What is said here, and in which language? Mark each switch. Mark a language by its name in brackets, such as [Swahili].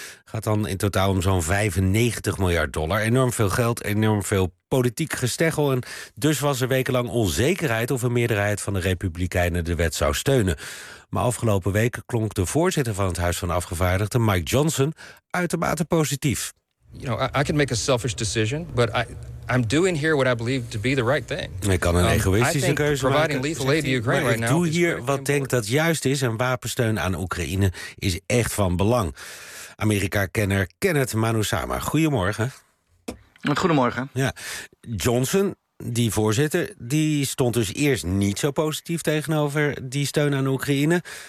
[Dutch] Gaat dan in totaal om zo'n $95 miljard. Enorm veel geld, enorm veel politiek gesteggel. En dus was er wekenlang onzekerheid of een meerderheid van de Republikeinen de wet zou steunen. Maar afgelopen week klonk de voorzitter van het Huis van Afgevaardigden, Mike Johnson, uitermate positief. [English] You know, I can make a selfish decision, but I'm doing here what I believe to be the right thing. [Dutch] Ik kan een egoïstische keuze maken. [English] Lethal aid to Ukraine right now. [Dutch] Doe hier wat denk dat juist is en wapensteun aan Oekraïne is echt van belang. Amerika-kenner Kenneth Manusama, goedemorgen. Goedemorgen. Ja, Johnson, die voorzitter, die stond dus eerst niet zo positief tegenover die steun aan Oekraïne.